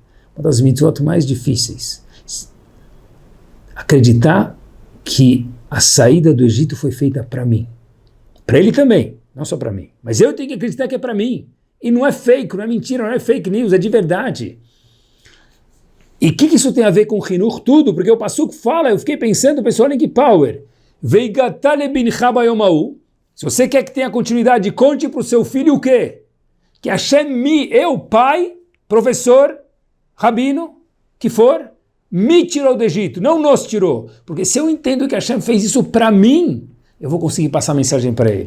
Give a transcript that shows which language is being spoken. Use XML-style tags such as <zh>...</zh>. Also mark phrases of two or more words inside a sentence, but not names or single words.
<pt>Uma das mitzvot mais difíceis. Acreditar que a saída do Egito foi feita para mim. Para ele também, não só para mim. Mas eu tenho que acreditar que é para mim. E não é fake, não é mentira, não é</pt> <en>fake news,</en> <pt>é de verdade. E o que isso tem a ver com Hinur? Tudo, porque o Pasuk fala, eu fiquei pensando, pessoal, olha que power.</pt> <he>והגדת לבנך ביום ההוא.</he> <pt>Se você quer que tenha continuidade, conte para o seu filho o quê? Que Hashem eu, pai, professor, rabino, que for, me tirou do Egito, não nos tirou. Porque se eu entendo que Hashem fez isso para mim, eu vou conseguir passar a mensagem para ele.</pt>